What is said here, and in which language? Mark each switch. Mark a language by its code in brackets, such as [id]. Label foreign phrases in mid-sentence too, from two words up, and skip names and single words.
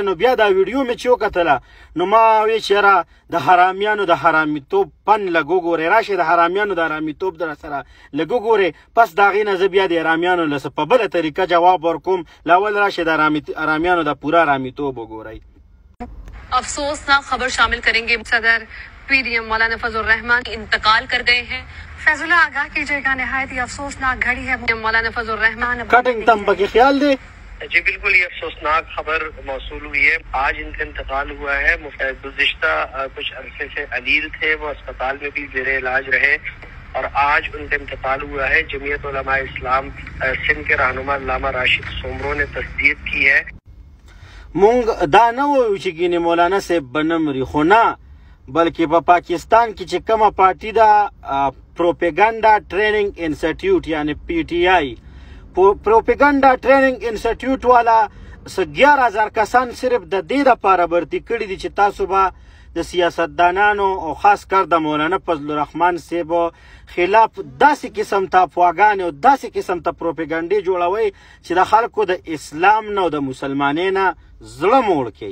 [ps] نو بیا دا ویډیو مې چې وکتله نو ما وی چې یاره د حرامیانو د حرامیتوب پن لږ وګورئ، راشئ د حرامیانو د حرامیتوب در سره لږ وګورئ، پس د هغې نه زه بیا د حرامیانو له څه په بله طریقه جواب ورکوم. لاول راشئ د حرامیانو د پوره حرامیتوب وګورئ. [ur] افسوسناک خبر شامل کریں گے۔ صدر پی ڈی ایم مولانا فضل رحمان انتقال کر گئے ہیں. فیض اللہ آگاہ کیجیے گا، نہایت ہی افسوسناک گھڑی ہے. मौलाना फजल रहमान कटिंग तम के ख्याल दे جی بالکل یہ افسوسناک خبر موصول ہوئی ہے. آج ان کا انتقال ہوا ہے. گزشتہ کچھ عرصے سے علیل تھے، وہ اسپتال میں بھی زیرِ علاج رہے اور آج ان کا انتقال ہوا ہے. جمعیت علمائے اسلام سندھ کے رہنما علامہ راشد سومرو نے تصدیق کی ہے. [ps] مونږ دا نه وایو چې ګینې مولانا صاحب به نه مري، خو نه بلکې په پاکستان کې چې کومه پارټي ده [en] propaganda training institute [ps] یعنی پی ټی آی [en] propaganda training institute [ps] والا 11,000 کسان صرف د دې دپاره برتي کړي دي چې تاسو به د سیاستدانانو او خاص کر د مولانا فضل الرحمن صاحب خلاف داسې قسم ته افواګانې او داسې قسم ته پروپیګنډې جوړوئ چې د خلکو د اسلام نه او د مسلمانۍ نه زړه موړ کوي.